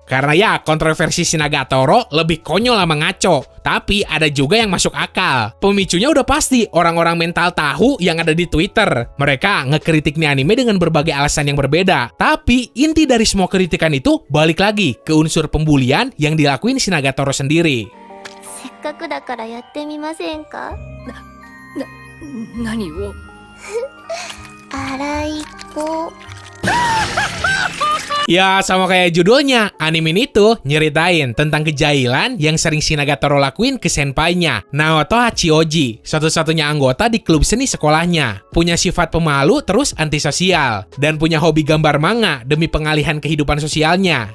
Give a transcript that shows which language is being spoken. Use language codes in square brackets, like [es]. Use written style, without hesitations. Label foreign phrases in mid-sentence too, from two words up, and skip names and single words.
[id] Karena ya, kontroversi si Nagatoro lebih konyol sama ngaco. Tapi ada juga yang masuk akal. Pemicunya udah pasti orang-orang mental tahu yang ada di Twitter. Mereka ngekritik nih anime dengan berbagai alasan yang berbeda. Tapi inti dari semua kritikan itu balik lagi ke unsur pembulian yang dilakuin si Nagatoro sendiri. [ja] せっかくだからやってみませんか。何を。洗い子。 [id] Ya, sama kayak judulnya, anime ini tuh nyeritain tentang kejahilan yang sering si Nagatoro lakuin ke senpainya, Naoto Hachioji, satu-satunya anggota di klub seni sekolahnya. Punya sifat pemalu terus antisosial, dan punya hobi gambar manga demi pengalihan kehidupan sosialnya.